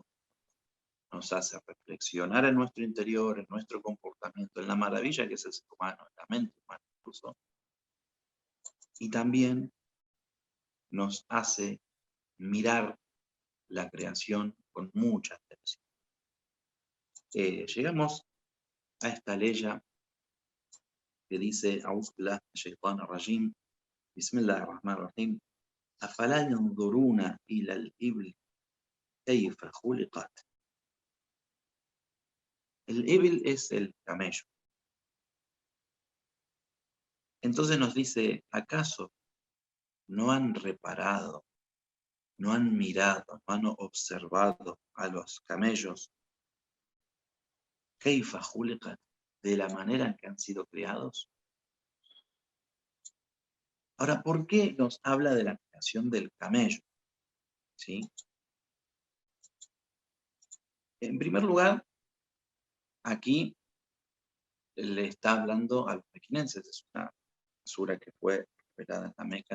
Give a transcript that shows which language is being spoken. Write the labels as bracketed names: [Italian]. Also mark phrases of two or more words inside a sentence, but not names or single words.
[Spanish] Nos hace reflexionar en nuestro interior, en nuestro comportamiento, en la maravilla que es el ser humano, en la mente humana incluso, y también nos hace mirar la creación con mucha atención. Llegamos a esta ley que dice: [Arabic] أعوذ بالله من الشيطان الرجيم، بسم الله الرحمن الرحيم، أفلا ينظرون إلى الإبل كيف خلقت. [Spanish] El ibil es el camello. Entonces nos dice: ¿acaso no han reparado, no han mirado, no han observado a los camellos [Arabic] كيف خلقت, [Spanish] de la manera en que han sido creados? Ahora, ¿por qué nos habla de la creación del camello? ¿Sí? En primer lugar, aquí le está hablando a los mequinenses, es una sura que fue revelada en la Meca.